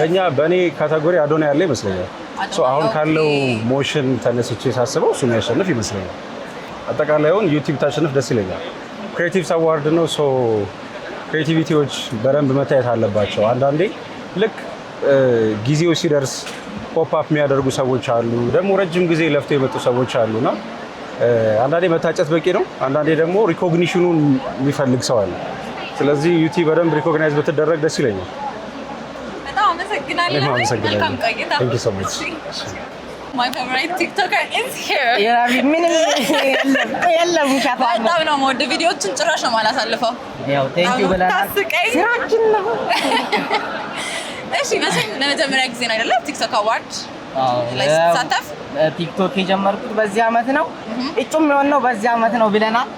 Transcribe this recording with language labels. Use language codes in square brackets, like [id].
[am] በእኛ በእኔ ካታጎሪ አዶና ያለ ይመስለኛል። አሁን ካለው ሞሽን ተነስቼ ሳስበው እሱ የሚያሸንፍ ይመስለኛል። አጠቃላይውን ዩቲዩብ ታሸንፍ ደስ ይለኛል። ክሬቲቭስ አዋርድ ነው። ክሬቲቪቲዎች በደንብ መታየት አለባቸው። አንዳንዴ ልክ ጊዜው ሲደርስ ፖፕ አፕ የሚያደርጉ ሰዎች አሉ፣ ደግሞ ረጅም ጊዜ ለፍቶ የመጡ ሰዎች አሉና አንዳንዴ መታጨት በቂ ነው። አንዳንዴ ደግሞ ሪኮግኒሽኑን የሚፈልግ ሰው አለ። ስለዚህ ዩቲዩብ በደንብ ሪኮግናይዝ ብትደረግ ደስ ይለኛል። በጣም አመሰግናለሁ። መልካም ቆይታ። [en] Thank you so much. My favorite TikToker is here. [am] ምንም የለም ሻፋ በጣም ነው የምወደው። ቪዲዮዎችን ጭራሽ ነው የማላሳልፈው። ያው [en] ቴንክ ዩ [am] ብለናል። ታስቀኝ ስራችን ነው። እሺ መቼም ለመጀመሪያ ጊዜ ነው አይደለም ቲክቶክ አዋርድ ላይ ስትሳተፍ? ቲክቶክ የጀመርኩት በዚህ ዓመት ነው። እጩም የሆነው በዚህ ዓመት ነው ብለናል።